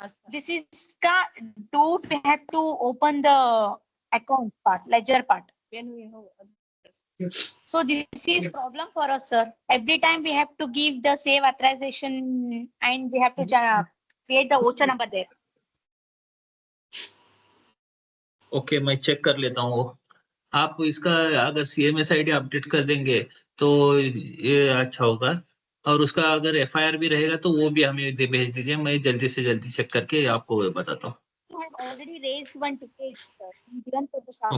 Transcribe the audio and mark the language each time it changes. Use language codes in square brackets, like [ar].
[en] This is do we have to open the account part, ledger part. So this is problem for us, sir. Every time we have to give the save authorization and we have to create the voucher number there. [hi] Okay, मैं check कर लेता हूँ वो। आप इसका अगर CMS ID update कर देंगे तो ये अच्छा होगा। और उसका अगर FIR भी रहेगा तो वो भी हमें भेज दीजिए, मैं जल्दी से जल्दी चेक करके आपको बताता हूँ। [en] We have already raised one ticket, sir, given for the support